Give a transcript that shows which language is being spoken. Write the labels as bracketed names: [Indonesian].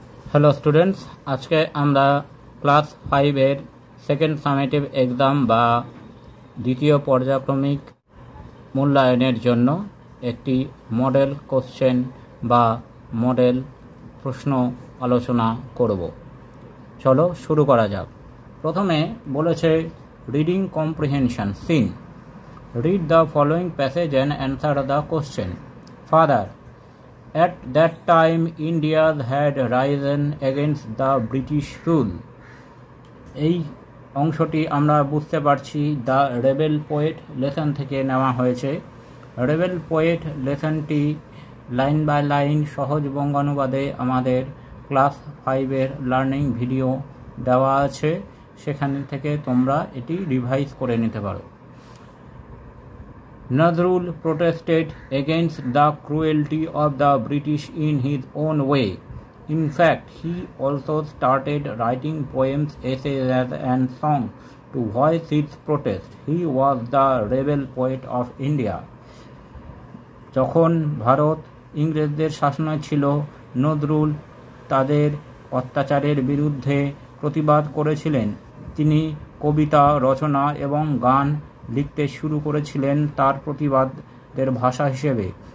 [Bangla] Hello students, আজকে আমরা class 5-এর second summative exam বা দ্বিতীয় পর্যায়ক্রমিক মূল্যায়নের জন্য একটি মডেল কোশ্চেন বা মডেল প্রশ্ন আলোচনা করব। চলো শুরু করা যাক। প্রথমে বলেছে reading comprehension seen. [English] Read the following passage and answer the question. Father, at that time India had risen against the British rule. [Bangla] এই অংশটি আমরা বুঝতে পারছি দ্য রেবেল পোয়েট লেসন থেকে নেওয়া হয়েছে। Rebel poet লেসনটি line by line সহজ বঙ্গানুবাদে আমাদের ক্লাস 5-এর লার্নিং ভিডিও দেওয়া আছে, সেখান থেকে তোমরা এটি রিভাইজ করে নিতে পারো। [English] Nazrul protested against the cruelty of the British in his own way. In fact, he also started writing poems, essays, and songs to voice his protest. He was the rebel poet of India. [Bangla] যখন ভারত ইংরেজদের শাসনে ছিল, নজরুল তাদের অত্যাচারের বিরুদ্ধে প্রতিবাদ করেছিলেন। তিনি কবিতা রচনা এবং গান লিখতে শুরু করেছিলেন তার প্রতিবাদের ভাষা হিসেবে।